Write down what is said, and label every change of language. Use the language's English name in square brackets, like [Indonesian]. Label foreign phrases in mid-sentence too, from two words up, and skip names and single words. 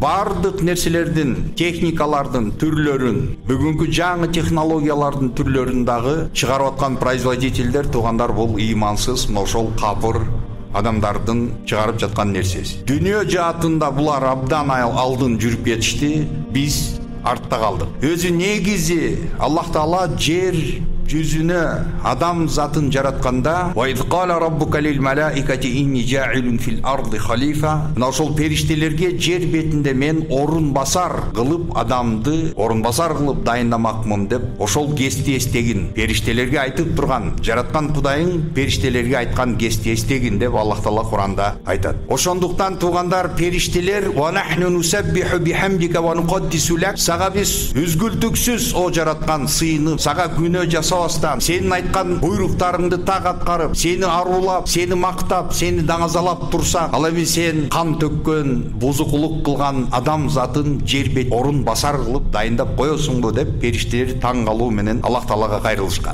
[Kyrgyz] Бардык нерселердин, техникалардын түрлөрүн, бүгүнкү жаңы технологиялардын түрлөрүн дагы чыгарып аткан производительдер, туугандар, бул имансыз мына ошол капыр адамдардын чыгарып жаткан нерсеси. Дүйнө жаатында булар абдан алдын жүрүп кетишти, биз артта калдык. Өзү негизи Аллах Таала жер жүзүнө адам затын жаратканда [Arabic] «وإذ قال ربك للملائكة إني جاعل في الأرض خليفة», [Kyrgyz] мына ошол периштелерге жер бетинде мен орун басар кылып адамды орун басар кылып дайындамакмын деп ошол кести эстегин, периштелерге айтып турган, жараткан Кудайың периштелерге айткан кести эстегин деп Аллах Таала Куранда айтат. Ошондуктан туугандар, периштелер [Arabic] «ونحن نسبح بحمدك ونقدس لك», [Kyrgyz] сага биз үзгүлтүксүз о жараткан сыйынып, сага күнөө жасап, сенин айткан буйруктарыңды так аткарып, сени арулап, сени мактап, сени даңазалап турсак, ал эми сен кан төккөн, бузукулук кылган адам затын жер бет орун басар кылып дайындап коесуңбу деп периштелер таң калуу менен Аллах Таалага кайрылышкан.